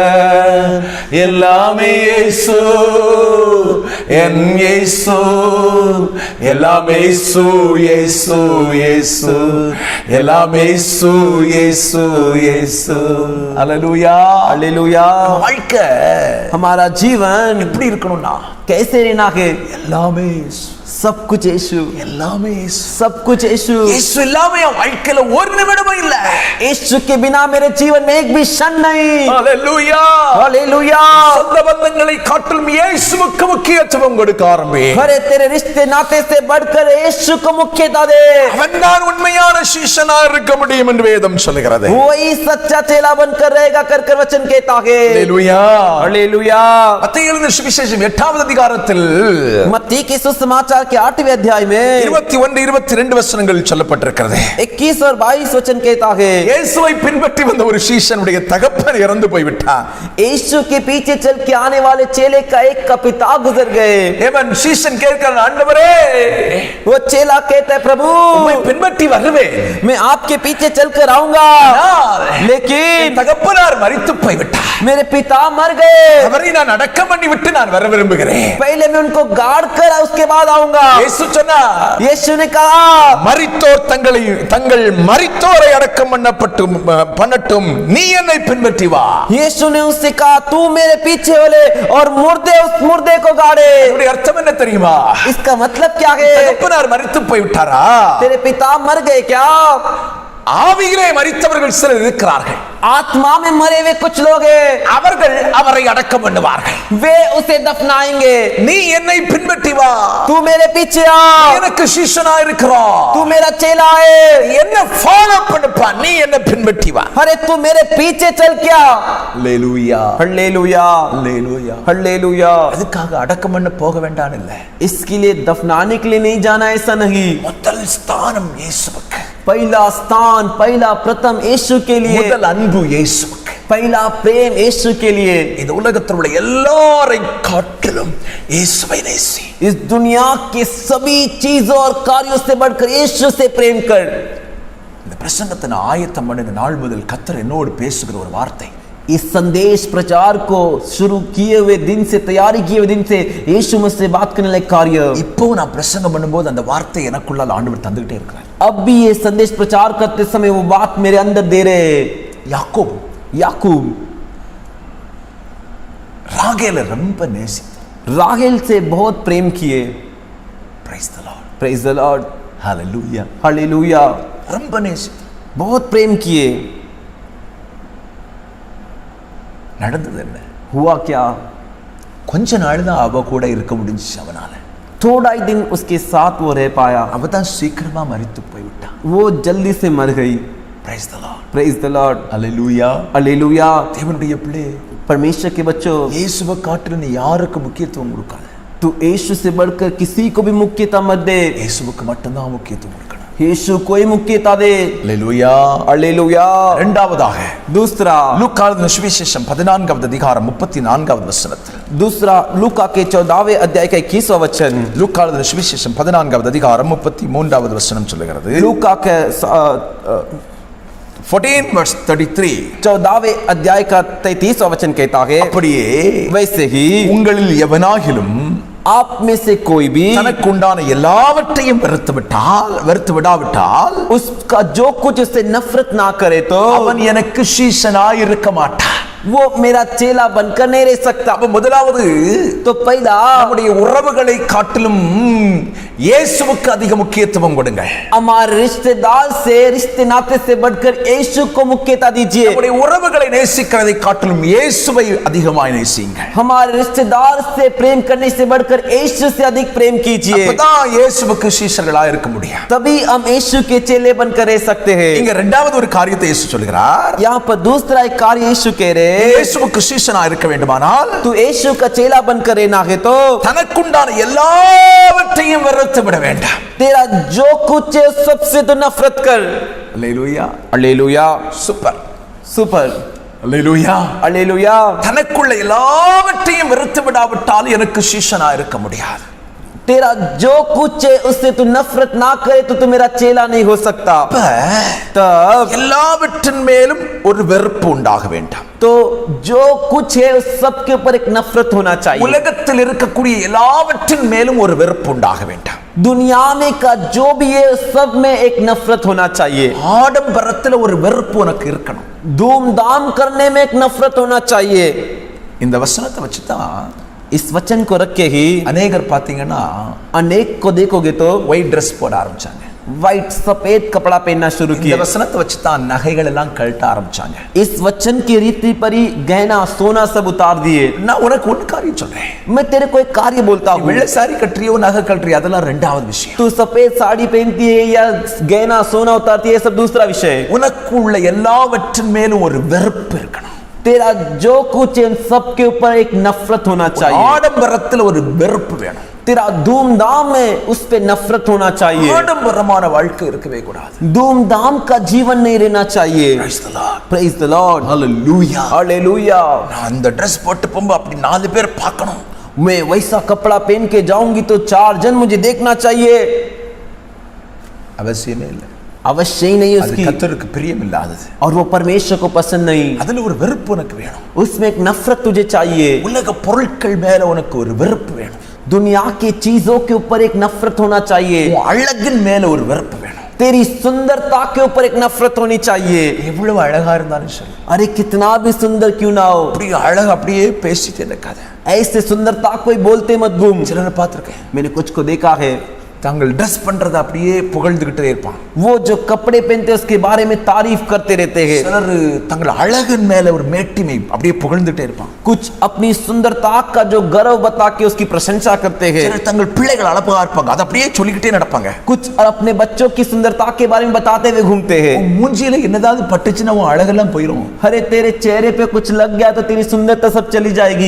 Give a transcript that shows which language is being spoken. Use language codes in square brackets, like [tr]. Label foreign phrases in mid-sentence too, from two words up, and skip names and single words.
[ta] எல்லாமே இயேசு என் இயேசு, எல்லாமே இயேசு இயேசு இயேசு, எல்லாமே இயேசு இயேசு இயேசு. ஹalleluya, [hi] हालेलुया। [ta] வாழ்க்கை [hi] हमारा जीवन [ta] எப்படி இருக்கணும்னா [hi] कैसे रहना है? [ta] எல்லாமே இயேசு, [hi] सब कुछ यीशु, [ta] எல்லாமே இயேசு. [hi] सब कुछ यीशु। [ta] இயேசு இல்லாம என் வாழ்க்கையில ஒரு நிமிடமும் இல்ல. [hi] यीशु के बिना मेरे जीवन में एक भी क्षण नहीं। [ta] ஹalleluya, [hi] हालेलुया। [ta] சொந்த பந்தங்களை காட்டிலும் இயேசுவுக்கு முக்கியத்துவம் கொடுக்க ஆரம்பி. [hi] अरे तेरे रिश्ते नाते से बढ़कर यीशु को मुख्यता दे। [ta] அவன்தான் உண்மையான சீஷனா இருக்க முடியும் என்று வேதம் சொல்கிறது. [hi] वही सच्चा चेला बनकर रहेगा कर कर वचन कहता है। [ta] ஹalleluya, [hi] हालेलुया। [ta] மத்தேயு எழுதின சுவிசேஷம் 8வது அதிகாரத்தில் [hi] मत्ती के सुसमाचार के 8वें अध्याय में [ta] 21-22 வசனங்கள் சொல்லப்பட்டிருக்கிறது. [hi] 21 और 22 वचन कहता है, [ta] இயேசுவை பின்பற்றி வந்த ஒரு சீஷனுடைய தகப்பன் இறந்து போய்விட்டான். [hi] यीशु के पीछे चल के आने वाले चेले का एक का पिता गुजर गए। [ta] ஏவன் சீஷன் கேட்கிறான், ஆண்டவரே [hi] वो चेला कहता है, प्रभु [ta] உம்மை பின்பற்றி வருவேன், [hi] मैं आपके पीछे चलकर आऊंगा, लेकिन [ta] தகப்பனார் மரித்து போய்விட்டார். [hi] मेरे पिता मर गए। [ta] அவரை நான் அடக்கம் பண்ணி விட்டு நான் வர விரும்புகிறேன். [hi] पहले मैं उनको गाड़ कर उसके बाद आऊंगा। [ta] இயேசு சொன்னார், [hi] यीशु ने कहा, [ta] மரித்தோர் தங்கள் மரித்தோரை அடக்கம் பண்ணட்டும், நீ என்னை பின்பற்றி வா. [hi] यीशु ने उससे कहा, तू मेरे पीछे वाले और मुर्दे उस मुर्दे को गाड़े। [ta] இதனுடைய அர்த்தம் என்ன தெரியுமா? [hi] इसका मतलब क्या है? [ta] தகப்பனார் மரித்து போய்விட்டாரா? [hi] तेरे पिता मर गए क्या? [ta] ஆவியிலே மரித்தவர்கள் சிலர் இருக்கிறார்கள். [hi] आत्मा में मरे हुए कुछ लोग हैं, [ta] அவர்கள் அவரை அடக்கம் பண்ணுவார்கள். [hi] वे उसे दफनाएंगे। [ta] நீ என்னை பின்பற்றி வா, [hi] तू मेरे पीछे आ, [ta] எனக்கு சீஷனா இருக்கிறாய், [hi] तू मेरा चेला है। [ta] என்ன ஃபாலோ பண்ணுப்பா, நீ என்ன பின்பற்றி வா. [hi] अरे तू मेरे पीछे चल क्या? [ta] ஹalleluya, [hi] हालेलुया, [ta] ஹalleluya. [hi] हालेलुया। [ta] அதுக்காக அடக்கம் பண்ண போக வேண்டாம் இல்ல. [hi] इसके लिए दफनाने के लिए नहीं जाना, ऐसा नहीं। [ta] முதல் ஸ்தானம் இயேசுவுக்கு, [hi] पहला स्थान, पहला प्रथम यीशु के लिए, [ta] முதல் அன்பு இயேசுவுக்கு, [hi] पहला प्रेम यीशु के लिए। [ta] இந்த உலகத்தில் உள்ள எல்லாரை காட்டிலும் இயேசுவை நேசி. [hi] इस दुनिया के सभी चीजों और कार्यों से बढ़कर यीशु से प्रेम कर। [ta] இந்த பிரசங்கத்தை நான் ஆயத்தம் பண்ணின நாள் முதல் கர்த்தர் என்னோடு பேசுகிற ஒரு வார்த்தை, [hi] इस संदेश प्रचार को शुरू किए हुए दिन से, तैयारी किए हुए दिन से यीशु मुझसे बात करने लायक कार्य, [ta] இப்போ நான் பிரசங்கம் பண்ணும்போது அந்த வார்த்தை எனக்குள்ள ஆண்டவர் தந்துகிட்டே இருக்கிறார். [hi] अब भी ये संदेश प्रचार करते समय वो बात मेरे अंदर दे रहे। [ta] யாக்கோபு [hi] याकूब [ta] ராகேலை ரொம்ப நேசித்தார். [hi] राहेल से बहुत प्रेम किए। [en] Praise the Lord. Praise the Lord, Hallelujah. [hi] हालेलुया। [ta] ரொம்ப நேசித்தார். [hi] बहुत प्रेम किए। [ta] நடந்தது என்ன? [hi] हुआ क्या? [ta] கொஞ்ச நாள் தான் அவ கூட இருக்க முடிஞ்சிச்சு அவனால. [hi] थोड़ा ही दिन उसके साथ वो रह पाया, [ta] அவ தான் சீக்கிரமா மரித்து போய்விட்டான். [hi] वो जल्दी से मर गई। [en] Praise the Lord. Praise the Lord, Hallelujah. [hi] हालेलुया। [ta] தேவனுடைய பிள்ளை, [hi] परमेश्वर के बच्चों, [ta] இயேசுவை காட்டிலும் நீ யாருக்கு முக்கியத்துவம் கொடுக்காத. [hi] तू यीशु से बढ़कर किसी को भी मुख्यता मत दे। [ta] இயேசுவுக்கு மட்டும்தான் முக்கியத்துவம் கொடுக்கணும். [hi] यीशु कोई मुख्यता दे। [ta] Hallelujah. [hi] हालेलुया। [ta] இரண்டாவதாக [hi] दूसरा, [ta] லூக்காவின் சுவிசேஷம் 14வது அதிகாரம் 34வது வசனத்தில், [hi] दूसरा लूका के 14वें अध्याय का 21वां वचन, [ta] லூக்காவின் சுவிசேஷம் 14வது அதிகாரம் 33வது வசனம் சொல்லுகிறது. [hi] लूका के [en] 14 verse 33. [hi] 14वें अध्याय का 33वां वचन कहता है, [ta] அப்படியே [hi] वैसे ही [ta] உங்களில் எவனாகிலும் [hi] आप में से कोई भी [ta] தனக்கு உண்டான எல்லாவற்றையும் வெறுத்து விடாவிட்டால் [hi] उसका जो कुछ उससे नफरत ना करे तो [ta] அவன் எனக்கு சீஷனாய் இருக்க மாட்டான். [hi] वो मेरा चेला बनकर नहीं रह सकता। [ta] அப்ப முதலாவது, [hi] तो पहला [ta] நம்முடைய உறவுகளை காட்டிலும் இயேசுவுக்கு அதிக முக்கியத்துவம் கொடுங்க. [hi] हमारे रिश्तेदार से, रिश्ते नाते से बढ़कर यीशु को मुख्यता दीजिए। [ta] நம்முடைய உறவுகளை நேசிக்கிறதை காட்டிலும் இயேசுவை அதிகமாய் நேசிங்க. [hi] हमारे रिश्तेदार से प्रेम करने से बढ़कर यीशु से अधिक प्रेम कीजिए, [ta] அப்பதான் இயேசுவுக்கு சீஷர்களாய் இருக்க முடியும். [hi] तभी हम यीशु के चेले बनकर रह सकते हैं। [ta] இங்க இரண்டாவது ஒரு காரியத்தை இயேசு சொல்கிறார். [hi] यहाँ पर दूसरा एक कार्य यीशु कह रहे, [ta] இயேசுவுக்கு சீஷனாய் இருக்க வேண்டுமானால் [hi] तू यीशु का चेला बनकर रहना है तो [ta] தனக்குண்டான எல்லாவற்றையும் வெறுத்து விட வேண்டாம். [hi] तेरा जो कुछ है सबसे तो नफरत कर। [ta] அல்லேலூயா. [hi] हालेलुया। [ta] சூப்பர். [hi] सुपर। [ta] அல்லேலூயா. [hi] हालेलुया। [ta] தனக்குள்ள எல்லாவற்றையும் வெறுத்து விடாவிட்டால் எனக்கு சீஷனாய் இருக்க முடியாது. [hi] तेरा जो कुछ है उससे तू नफरत ना करे तो तू मेरा चेला नहीं हो सकता। तब [ta] எல்லாவற்றின் மேலும் ஒரு வெறுப்பு உண்டாக வேண்டாம். [hi] तो जो कुछ है उस सब के ऊपर एक नफरत होना चाहिए। [ta] உலகத்தில் இருக்கக்கூடிய எல்லாவற்றின் மேலும் ஒரு வெறுப்பு உண்டாக வேண்டாம். [hi] दुनिया में का जो भी है सब में एक नफरत होना चाहिए। [ta] ஆடம்பரத்துல ஒரு வெறுப்பு உனக்கு இருக்கணும். [hi] धूमधाम करने में एक नफरत होना चाहिए। [ta] இந்த வசனத்தை வச்சுதான் [hi] इस वचन को रख के ही [ta] அநேகர் பாத்தீங்கன்னா [hi] अनेक को देखोगे तो [en] white dress [ta] போட ஆரம்பிச்சாங்க. [hi] व्हाइट सफेद कपड़ा पहनना शुरू [ta] இந்த [hi] किया। [ta] வசனத்தை வச்சுதான் நகைகள் எல்லாம் கழட்ட ஆரம்பிச்சாங்க. [hi] इस वचन की रीति पर ही गहना सोना सब उतार दिए। [ta] நான் உனக்கு ஒரு காரியம் சொல்றேன். [hi] मैं तेरे को एक कार्य बोलता हूँ, [ta] வெள்ளை சாரி கட்டுறியோ நகை கட்டுறியோ அதெல்லாம் ரெண்டாவது விஷயம். [hi] तू सफेद साड़ी पहनती है या गहना सोना उतारती है, सब दूसरा विषय है। [ta] உனக்கு உள்ள எல்லாவற்றின் மேலும் ஒரு வெறுப்பு இருக்கணும். [hi] तेरा जो कुछ है सब के ऊपर एक नफरत होना चाहिए। [ta] ஆடம்பரத்துல ஒரு வெறுப்பு வேணும். [hi] तेरा धूमधाम में उस पे नफरत होना चाहिए। [ta] ஆடம்பரமான வாழ்க்கை இருக்கவே கூடாது. [hi] धूमधाम का जीवन नहीं रहना चाहिए। [en] Praise the Lord. Praise the Lord. Hallelujah. [hi] हालेलुया। [ta] நான் அந்த ட்ரெஸ் போட்டு போகும்போது அப்படி 4 பேர் பார்க்கணும். [hi] मैं वैसा कपड़ा पहन के जाऊंगी तो 4 जन मुझे देखना चाहिए। [ta] அவசியமே இல்லை. [hi] अवश्य ही नहीं [ta] அது [hi] उसकी, [ta] கர்த்தருக்கு பிரியம் இல்லாதது. [hi] और वो परमेश्वर को पसंद नहीं। [ta] அதுல ஒரு வெறுப்பு உனக்கு வேணும். [hi] उसमें एक नफरत तुझे चाहिए। [ta] உலக பொருட்கள் மேல உனக்கு ஒரு வெறுப்பு வேணும். [hi] दुनिया की चीजों के ऊपर एक नफरत होना चाहिए। [ta] உன் அழகின் மேல ஒரு வெறுப்பு வேணும். [hi] तेरी सुंदरता के ऊपर एक नफरत होनी चाहिए। [ta] எவ்வளவு அழகா இருந்தாலும் சரி, [hi] अरे कितना भी सुंदर क्यों ना हो, [ta] அப்படி அழகு அப்படியே பேசிட்டே இருக்காத. [hi] ऐसे सुंदरता कोई बोलते मत घूम। [ta] சிலரை பார்த்திருக்கேன், [hi] मैंने कुछ को देखा है, [ta] தாங்கள் ட்ரெஸ் பண்றத அப்படியே புகழ்ந்துகிட்டே இருப்பான். [hi] वो जो कपड़े पहनते हैं उसके बारे में तारीफ करते रहते हैं। [ta] சிலர் தங்கள் அழகின் மேல ஒரு மேட்டிமை அப்படியே புகழ்ந்துட்டே இருப்பான். [hi] कुछ अपनी सुंदरता का जो गर्व बता के उसकी प्रशंसा करते हैं। [ta] சிலர் தங்கள் பிள்ளைகள் அழகா இருப்பாங்க, அதை அப்படியே சொல்லிக்கிட்டே நடப்பாங்க. [hi] कुछ अपने बच्चों की सुंदरता के बारे में बताते हुए घूमते हैं। [ta] உன் மூஞ்சியில என்னதாவது பட்டுச்சுன்னா உன் அழகெல்லாம் போயிடும். [hi] अरे तेरे चेहरे पे कुछ लग गया तो तेरी सुंदरता सब चली जाएगी।